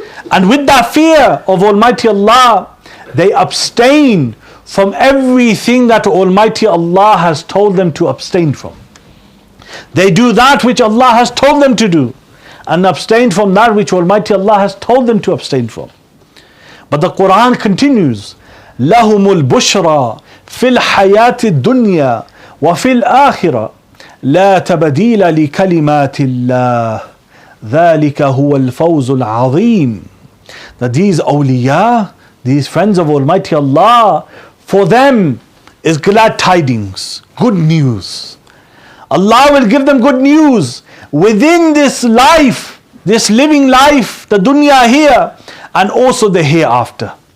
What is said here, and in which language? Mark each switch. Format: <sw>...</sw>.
<en>And with that fear of Almighty Allah, they abstain from everything that Almighty Allah has told them to abstain from. They do that which Allah has told them to do and abstain from that which Almighty Allah has told them to abstain from.</en> <ar>But the Quran continues, لَهُمُ الْبُشْرَى فِي الْحَيَاةِ الدُّنْيَا وَفِي الْآخِرَةِ لَا تَبْدِيلَ لِكَلِمَاتِ اللَّهِ ذَلِكَ هُوَ الْفَوْزُ الْعَظِيمُ.</ar> <en>That these awliya, these friends of Almighty Allah, for them is glad tidings, good news. Allah will give them good news within this life, this living life, the dunya here, and also the hereafter.</en>